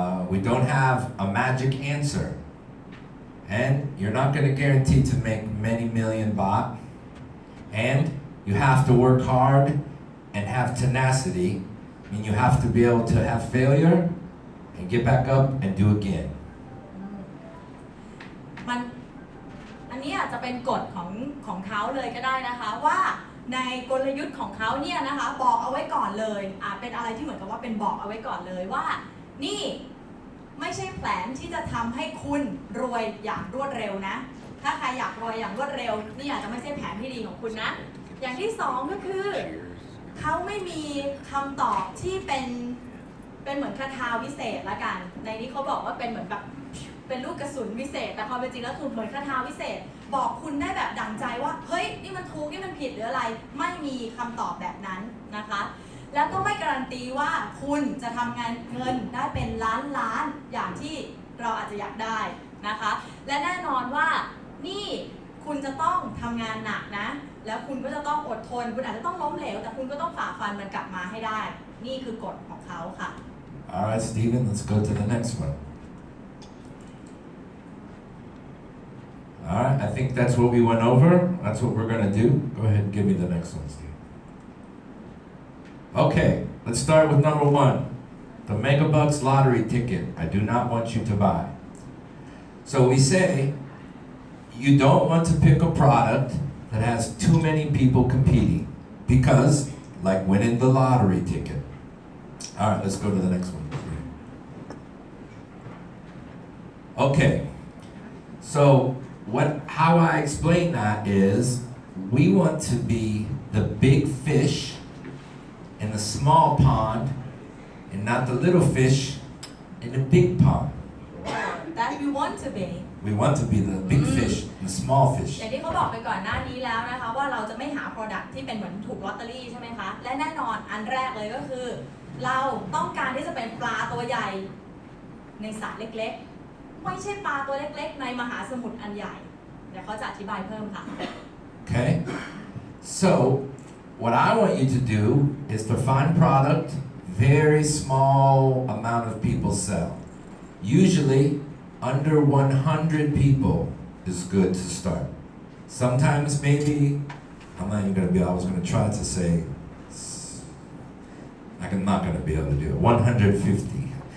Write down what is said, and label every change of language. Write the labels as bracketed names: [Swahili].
[English] We don't have a magic answer. And you're not going to guarantee to make many million baht. And you have to work hard and have tenacity. I mean, you have to be able to have failure and get back up and do again. [Thai] อันนี้อาจจะเป็นกฎของเขาเลยก็ได้นะคะว่าในกลยุทธ์ของเขาเนี่ยนะคะบอกเอาไว้ก่อนเลยเป็นอะไรที่เหมือนกับว่าเป็นบอกเอาไว้ก่อนเลยว่านี่ไม่ใช่แผนที่จะทำให้คุณรวยอย่างรวดเร็วนะถ้าใครอยากรวยอย่างรวดเร็วนี่อาจจะไม่ใช่แผนที่ดีของคุณนะอย่างที่สองก็คือเขาไม่มีคำตอบที่เป็น เหมือนคาถาวิเศษละกันในนี้เขาบอกว่าเป็นเหมือนแบบเป็นลูกกระสุนวิเศษแต่ความเป็นจริงแล้วคือเหมือนคาถาวิเศษบอกคุณได้แบบดั่งใจว่าเฮ้ยนี่มันถูกนี่มันผิดหรืออะไรไม่มีคำตอบแบบนั้นนะคะแล้วก็ไม่การันตีว่าคุณจะทำงานเงินได้เป็นล้านอย่างที่เราอาจจะอยากได้นะคะและแน่นอนว่า นี่คุณจะต้องทำงานหนักนะแล้วคุณก็จะต้องอดทนคุณอาจจะต้องล้มเหลวแต่คุณก็ต้องฝ่าฟันมันกลับมาให้ได้นี่คือกฎของเขาค่ะ [English] Alright, Steven, let's go to the next one. Alright, I think that's what we went over. That's what we're going to do. Go ahead and give me the next one, Steve. Okay, let's start with number one. The Megabucks lottery ticket. I do not want you to buy. So we say you don't want to pick a product that has too many people competing because, like winning the lottery ticket. Alright, let's go to the next one. Okay, so how I explain that is we want to be the big fish in the small pond and not the little fish in the big pond. That we want to be. We want to be the big fish and the small fish. [Thai] อย่างที่เขาบอกไปก่อนหน้านี้แล้วนะคะว่าเราจะไม่หา product ที่เป็นเหมือนถูกลอตเตอรี่ใช่ไหมคะและแน่นอนอันแรกเลยก็คือเราต้องการที่จะเป็นปลาตัวใหญ่ในสระเล็กๆไม่ใช่ปลาตัวเล็กๆในมหาสมุทรอันใหญ่เดี๋ยวเขาจะอธิบายเพิ่มค่ะ [English] Okay, so what I want you to do is to find product very small amount of people sell. Usually under 100 people is good to start. Sometimes maybe, I'm not even going to be, I was going to try to say, I'm not going to be able to do it, 150.